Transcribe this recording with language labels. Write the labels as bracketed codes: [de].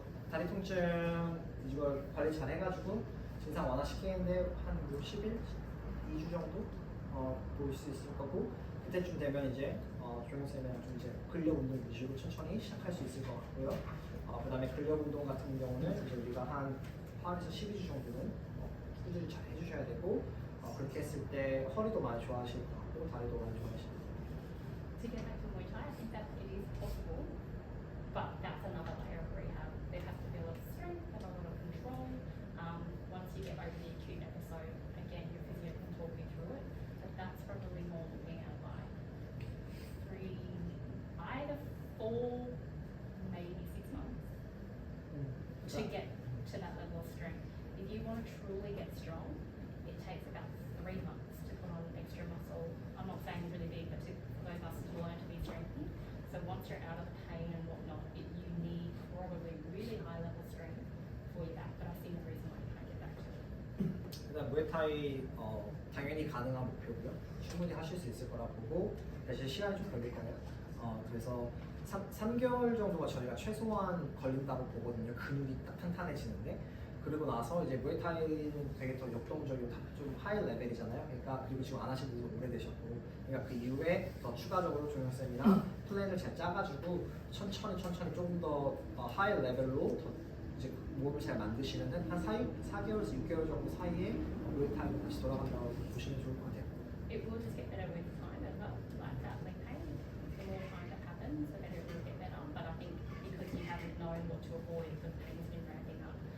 [ko] 다리 통증 이걸 관리 잘 해가지고 증상 완화시키는데 한 10일, 2주 정도 보일 수 있을 거고 그때쯤 되면 이제 조영쌤이랑 좀 이제 근력 운동 위주로 천천히 시작할 수 있을 것 같고요. 그다음에 근력 운동 같은 경우는 이제 우리가 한 8에서 12주 정도는 꾸준히 잘 해주셔야 되고 그렇게 했을 때 허리도 많이 좋아하실 것 같고 다리도 많이 좋아하실 것 같고. [en] To get back to Muay Thai, I think that it is possible, but that's another layer of rehab. There has to be a lot of strength and a lot of control. Once you get over the acute episode, again, your physio can talk you through it, but that's probably more looking at like 3 to 4, maybe 6 months to get to that level of strength. If you want to truly get strong, it takes about 3 months to put on extra muscle. I'm not saying really big, but for those muscles to learn to be strengthened. So once you're out of the pain and whatnot, you need probably really high level strength for your back. But I see no reason why you can't get back to it. [ko] 일단 무에타이 당연히 가능한 목표고요. 충분히 하실 수 있을 거라 보고 대신 시간이 좀 걸릴 거예요. 그래서 3개월 정도가 저희가 최소한 걸린다고 보거든요. 근육이 딱 탄탄해지는데 그리고 나서 이제 무에타이는 되게 더 역동적이고 좀 하이 레벨이잖아요. 그러니까 그리고 지금 안 하신 분도 오래되셨고 그러니까 그 이후에 더 추가적으로 조영쌤이랑 플랜을 잘 짜가지고 천천히 조금 더 하이 레벨로 더 이제 몸을 잘 만드시면은 한 4개월에서 6개월 정도 사이에 무에타이로 다시 돌아간다고 보시면 좋을 것 같아요. [en] It will just get better with time as well. Like that leg pain, the more time that happens, the better it will get better. But I think because you haven't known what to avoid, the pain has been ramping up.